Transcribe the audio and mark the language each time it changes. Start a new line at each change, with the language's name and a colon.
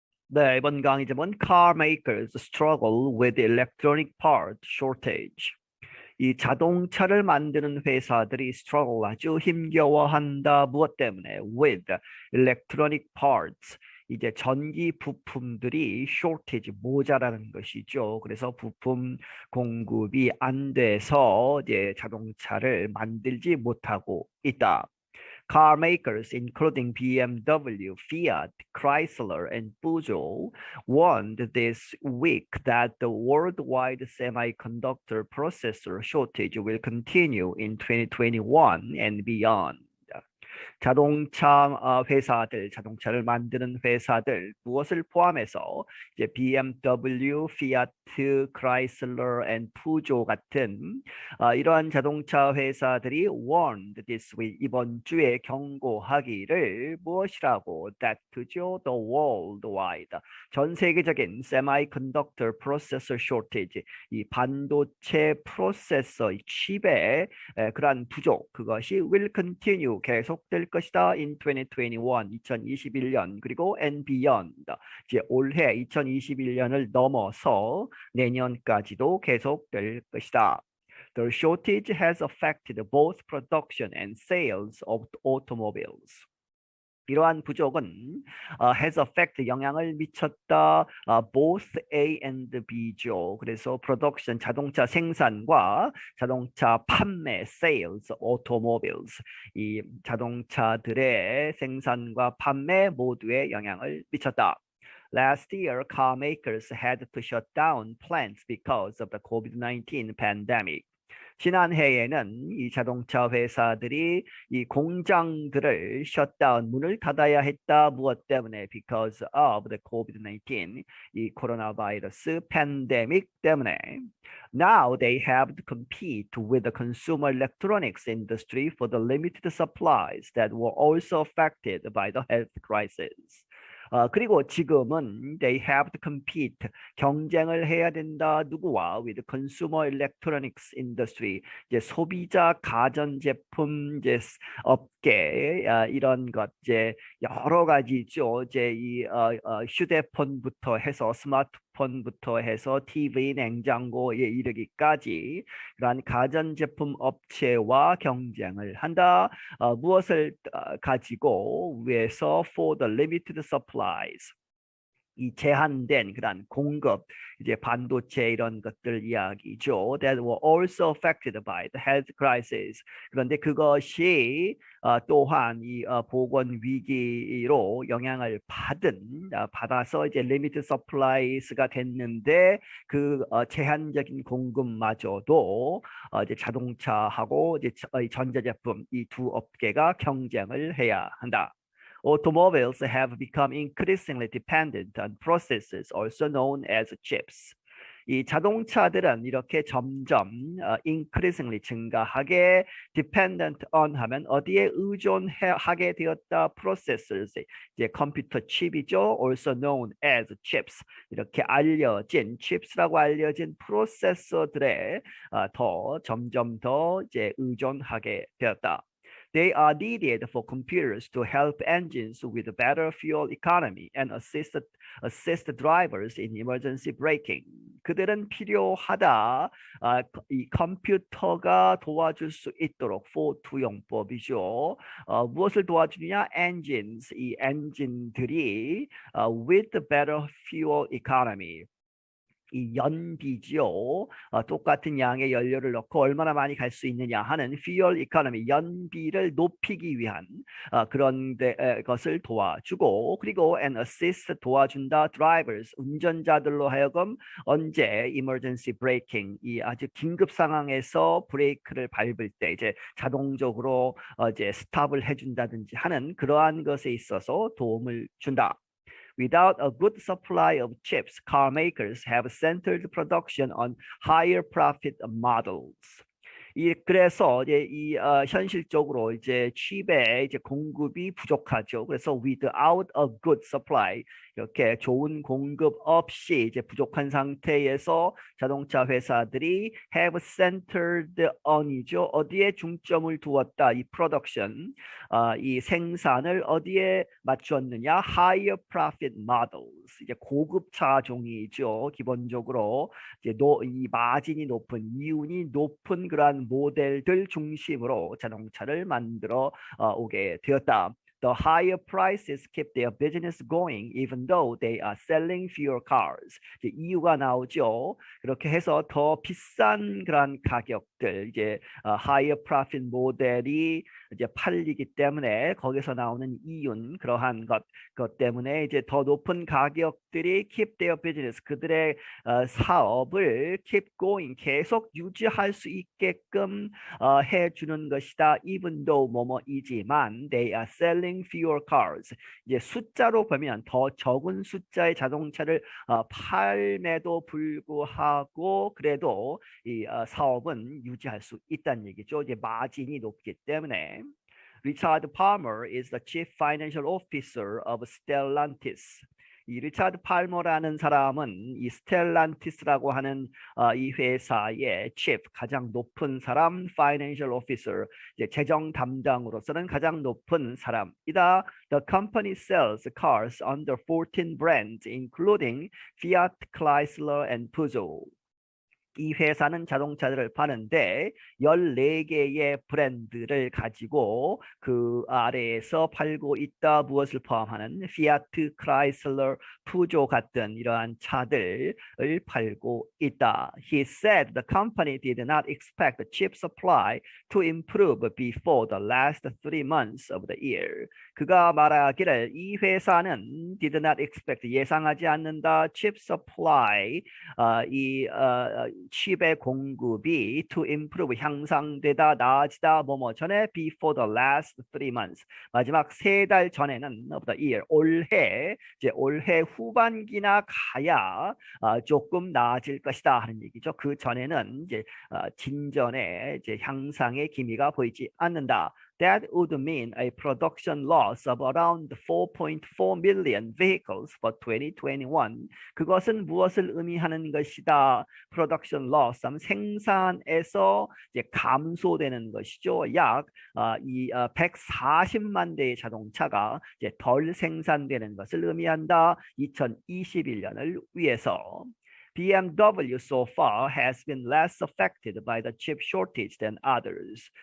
Korean: 네, 이번 강의 제목은
English: Car makers struggle with electronic part shortage.
Korean: 이 자동차를 만드는 회사들이 struggle 아주 힘겨워한다. 무엇 때문에?
English: With electronic parts.
Korean: 이제 전기 부품들이 shortage 모자라는 것이죠. 그래서 부품 공급이 안 돼서 이제 자동차를 만들지 못하고 있다.
English: Car makers, including BMW, Fiat, Chrysler, and Peugeot, warned this week that the worldwide semiconductor processor shortage will continue in 2021 and beyond.
Korean: 자동차 회사들, 자동차를 만드는 회사들 무엇을 포함해서 이제 BMW, 피아트, 크라이슬러, 앤 푸조 같은 이러한 자동차 회사들이
English: warned this week
Korean: 이번 주에 경고하기를 무엇이라고 that죠
English: the worldwide
Korean: 전 세계적인
English: semiconductor processor shortage
Korean: 이 반도체 프로세서 칩의 그러한 부족 그것이
English: will continue
Korean: 계속될 것이다
English: in 2021
Korean: 2021년 그리고
English: and beyond
Korean: 이제 올해 2021년을 넘어서 내년까지도 계속될 것이다.
English: The shortage has affected both production and sales of automobiles.
Korean: 이러한 부족은 has affect 영향을 미쳤다.
English: both A and B죠.
Korean: 그래서 production 자동차 생산과 자동차 판매
English: sales automobiles
Korean: 이 자동차들의 생산과 판매 모두에 영향을 미쳤다.
English: Last year, car makers had to shut down plants because of the COVID-19 pandemic.
Korean: 지난해에는 이 자동차 회사들이 이 공장들을 셧다운 문을 닫아야 했다. 무엇 때문에?
English: Because of the COVID-19
Korean: 이 코로나 바이러스 팬데믹 때문에.
English: Now they have to compete with the consumer electronics industry for the limited supplies that were also affected by the health crisis.
Korean: 그리고 지금은
English: they have to compete
Korean: 경쟁을 해야 된다 누구와
English: with consumer electronics industry
Korean: 이제 소비자 가전제품 이제 업계 이런 것 이제 여러 가지죠 이제 이 휴대폰부터 해서 스마트폰부터 해서 TV 냉장고에 이르기까지 그러한 가전제품 업체와 경쟁을 한다. 무엇을 가지고 위해서
English: for the limited supplies
Korean: 이 제한된 그런 공급 이제 반도체 이런 것들 이야기죠.
English: That were also affected by the health crisis.
Korean: 그런데 그것이 또한 이 보건 위기로 영향을 받아서 이제
English: limited supplies
Korean: 가 됐는데 그 제한적인 공급마저도 이제 자동차하고 이제 전자제품 이 두 업계가 경쟁을 해야 한다.
English: Automobiles have become increasingly dependent on processes also known as chips.
Korean: 이 자동차들은 이렇게 점점 increasingly 증가하게
English: dependent on
Korean: 하면 어디에 의존하게 되었다 processors 이제 컴퓨터 칩이죠
English: also known as chips
Korean: 이렇게 알려진 chips라고 알려진 프로세서들에 점점 더 이제 의존하게 되었다.
English: They are needed for computers to help engines with better fuel economy and assist drivers in emergency braking.
Korean: 그들은 필요하다. 이 컴퓨터가 도와줄 수 있도록 for 투용법이죠. 무엇을 도와주느냐?
English: Engines,
Korean: 이 엔진들이
English: with better fuel economy.
Korean: 이 연비죠. 똑같은 양의 연료를 넣고 얼마나 많이 갈 수 있느냐 하는
English: fuel economy,
Korean: 연비를 높이기 위한 그런 것을 도와주고 그리고
English: and assist
Korean: 도와준다 drivers, 운전자들로 하여금 언제
English: emergency braking,
Korean: 이 아주 긴급 상황에서 브레이크를 밟을 때 이제 자동적으로 이제 스탑을 해준다든지 하는 그러한 것에 있어서 도움을 준다.
English: Without a good supply of chips, car makers have centered production on higher profit models.
Korean: 그래서 이제 현실적으로 이제 칩의 이제 공급이 부족하죠. 그래서
English: without a good supply
Korean: 이렇게 좋은 공급 없이 이제 부족한 상태에서 자동차 회사들이
English: have centered on
Korean: 이죠. 어디에 중점을 두었다. 이 production, 이 생산을 어디에 맞추었느냐?
English: higher profit models.
Korean: 이제 고급 차종이죠. 기본적으로 이제 이 마진이 높은 이윤이 높은 그러한 모델들 중심으로 자동차를 만들어 오게 되었다.
English: The higher prices keep their business going even though they are selling fewer cars.
Korean: 이제 이유가 나오죠. 그렇게 해서 더 비싼 그런 가격들, 이제
English: higher profit
Korean: 모델이 이제 팔리기 때문에 거기서 나오는 이윤, 그러한 것 때문에 이제 더 높은 가격들이
English: keep their business,
Korean: 그들의 사업을
English: keep going,
Korean: 계속 유지할 수 있게끔 해주는 것이다.
English: Even though
Korean: 뭐뭐이지만
English: they are selling fewer cars.
Korean: 이제 숫자로 보면 더 적은 숫자의 자동차를 팔매도 불구하고 그래도 이 사업은 유지할 수 있다는 얘기죠. 이제 마진이 높기 때문에.
English: Richard Palmer is the Chief Financial Officer of Stellantis.
Korean: 이 리차드 팔머라는 사람은 이 스텔란티스라고 하는 이 회사의 chief, 가장 높은 사람,
English: financial officer,
Korean: 이제 재정 담당으로서는 가장 높은 사람이다.
English: The company sells cars under 14 brands, including Fiat, Chrysler, and Peugeot.
Korean: 이 회사는 자동차들을 파는데 14개의 브랜드를 가지고 그 아래에서 팔고 있다. 무엇을 포함하는 피아트, 크라이슬러, 푸조 같은 이러한 차들을 팔고 있다.
English: He said the company did not expect the chip supply to improve before the last 3 months of the year.
Korean: 그가 말하기를 이 회사는 did not expect, 예상하지 않는다.
English: chip supply,
Korean: 이 칩의 공급이
English: to improve,
Korean: 향상되다, 나아지다, 뭐뭐 전에
English: before the last 3 months,
Korean: 마지막 3달 전에는
English: of the year,
Korean: 올해, 이제 올해 후반기나 가야 조금 나아질 것이다 하는 얘기죠. 그 전에는 이제 진전의 이제 향상의 기미가 보이지 않는다.
English: That would mean a production loss of around 4.4 million vehicles for 2021.
Korean: 그것은 무엇을 의미하는 것이다?
English: Production loss,
Korean: 생산에서 이제 감소되는 것이죠. 약 140만 대의 자동차가 이제 덜 생산되는 것을 의미한다. 2021년을 위해서.
English: BMW so far has been less affected by the chip shortage than others.